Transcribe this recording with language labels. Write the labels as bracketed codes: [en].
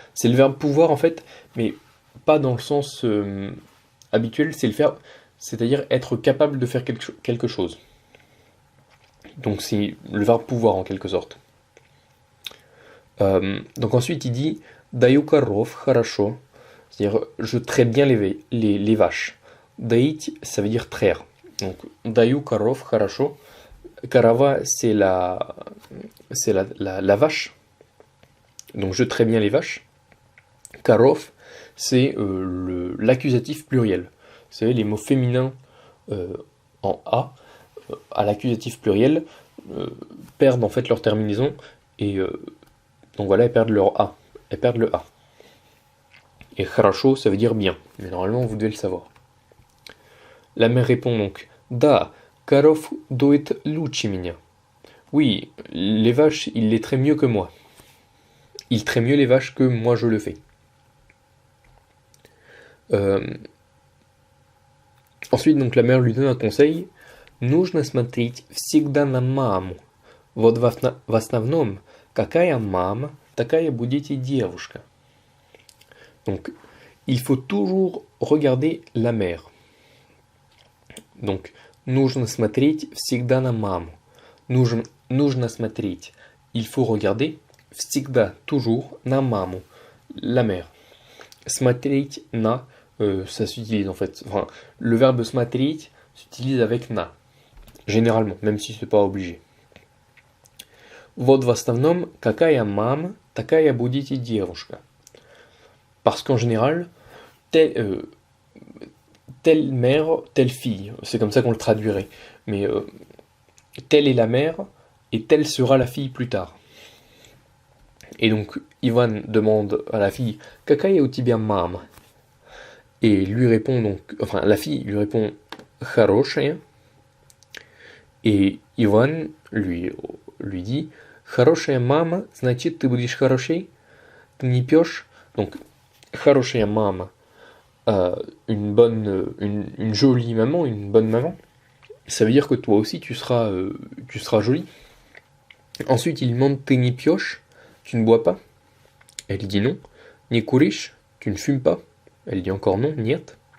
[fr] C'est le verbe pouvoir en fait, mais pas dans le sens habituel, c'est le verbe, c'est-à-dire être capable de faire quelque chose. Donc c'est le verbe pouvoir en quelque sorte. Donc ensuite il dit [ru] даю коров хорошо, [fr] c'est-à-dire je traite bien les vaches. Даить, ça veut dire traire. [ru] Donc даю коров хорошо. [fr] Karava, c'est la vache. Donc je traite bien les vaches. Karov, c'est l'accusatif pluriel. Vous savez, les mots féminins en A, à l'accusatif pluriel, perdent en fait leur terminaison. Et donc voilà, elles perdent leur A. Elles perdent le A. Et хорошо, ça veut dire bien. Mais normalement, vous devez le savoir. La mère répond donc [ru] Da. Коров доит лучше меня. [fr] Oui, les vaches, il les traite mieux que moi. Il traite mieux les vaches que moi je le fais. Ensuite, donc, la mère lui donne un conseil. [ru] Нужно смотреть всегда на маму. Вот в основном, какая мама, такая будете девушка. [fr] Donc, il faut toujours regarder la mère. [ru] Donc, нужно смотреть всегда на маму. Нужно смотреть. [fr] Il faut regarder всегда, toujours, [ru] на маму, [fr] la mère. Смотреть на, ça s'utilise en fait. Enfin, le verbe смотреть s'utilise avec na, généralement, même si c'est pas obligé. [ru] Вот в основном, какая мама, такая будете девушка. [fr] Parce qu'en général, telle mère, telle fille. C'est comme ça qu'on le traduirait. Mais telle est la mère et telle sera la fille plus tard. Et donc Ivan demande à la fille [ru] Какая у тебя мама? [fr] Et lui répond donc, enfin la fille lui répond Хорошая. Et Ivan lui dit [ru] Хорошая мама, значит ты будешь хорошей, ты не пьешь. [fr] Donc [ru] Хорошая мама, [fr] une jolie maman, une bonne maman. Ça veut dire que toi aussi tu seras jolie. Ensuite il demande [ru] Ты не пьешь, [fr] tu ne bois pas? Elle dit non. [ru] Не куришь, [fr] tu ne fumes pas? Elle dit encore non, нет.